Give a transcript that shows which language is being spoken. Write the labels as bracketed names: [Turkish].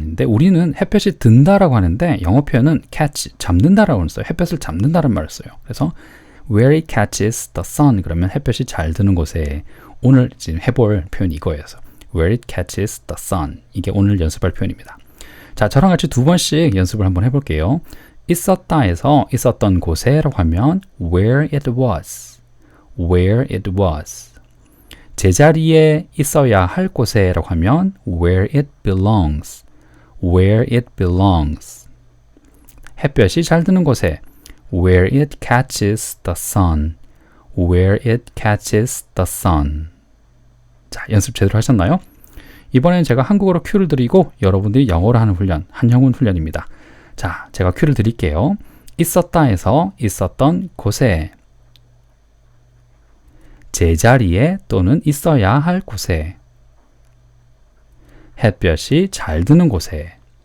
[Korean] 근데 우리는 햇볕이 든다라고 하는데 영어 표현은 catch, 잡는다라고 써요. 햇볕을 잡는다는 말을 써요. 그래서 [English] where it catches the sun [Korean] 그러면 햇볕이 잘 드는 곳에. 오늘 지금 해볼 표현이 이거예요. [English] where it catches the sun. [Korean] 이게 오늘 연습할 표현입니다. 자, 저랑 같이 두 번씩 연습을 한번 해볼게요. 있었다에서 있었던 곳에라고 하면 [English] where it was, where it was. [Korean] 제자리에 있어야 할 곳에라고 하면 [English] where it belongs, where it belongs. [Korean] 햇볕이 잘 드는 곳에 [English] where it catches the sun, where it catches the sun. [Korean] 자, 연습 제대로 하셨나요? 이번엔 제가 한국어로 큐를 드리고 여러분들이 영어로 하는 훈련, 한영훈 훈련입니다. 자, 제가 큐를 드릴게요. 있었다에서 있었던 곳에, 제자리에 또는 있어야 할 곳에, 햇볕이 잘 드는 곳에.